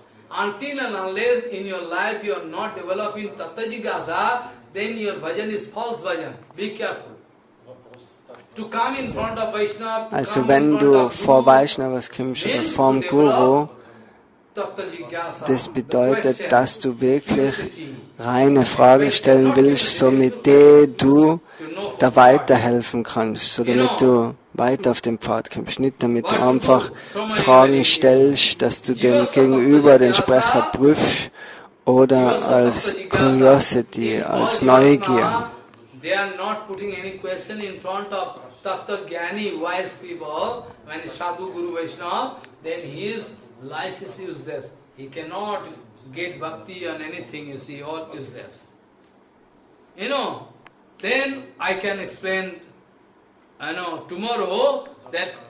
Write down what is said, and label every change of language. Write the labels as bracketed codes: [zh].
[en] Until and unless in your life you are not developing tattva jigyasa, then your bhajan is false bhajan. Be careful. To come in front of Vaishnava, [de] also wenn du vor Vaishnavas kommst oder vor dem Guru, das bedeutet, dass du wirklich reine Fragen stellen willst, so mit denen du da weiterhelfen kannst, so damit du weiter auf den Pfad kommst. Nicht damit du einfach Fragen stellst, dass du den Gegenüber, den Sprecher prüfst oder als Curiosity, als Neugier. [en] They are not putting any question in front of Tattva Jnani, wise people. When it's Sadhu Guru Vaishnava, then his life is useless. He cannot get bhakti on anything, you see, all useless. Then I can explain, tomorrow that